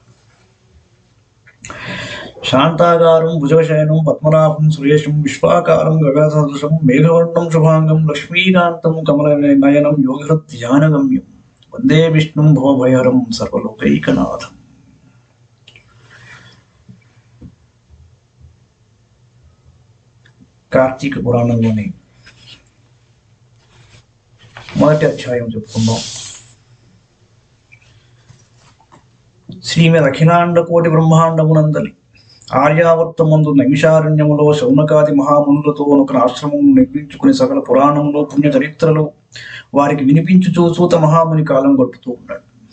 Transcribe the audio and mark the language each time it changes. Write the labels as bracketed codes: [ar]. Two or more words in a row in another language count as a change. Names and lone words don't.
[sa] शांताकारं भुजगशयनं पद्मनाभं सुरेशं विश्वाकारं गगनसदृशं मेघवर्णं शुभांगं लक्ष्मीकान्तं कमलनयनं योगिहृद्ध्यानगम्यं वंदे विष्णुं भवभयहरं सर्वलोकैकनाथम्। [te] కార్తిక పురాణంలోని మొదటి అధ్యాయం చెప్పుకుందాం. శ్రీమద్ అఖిలాండ కోటి బ్రహ్మాండమునందలి ఆర్యావర్తమందు నైమిషారణ్యములో శౌనకాది మహామునులతో ఒక ఆశ్రమం నిర్మించుకుని సకల పురాణములో పుణ్య చరిత్రలు వారికి వినిపించుచూ సూత మహాముని కాలం గడుపుతూ ఉన్నాడు.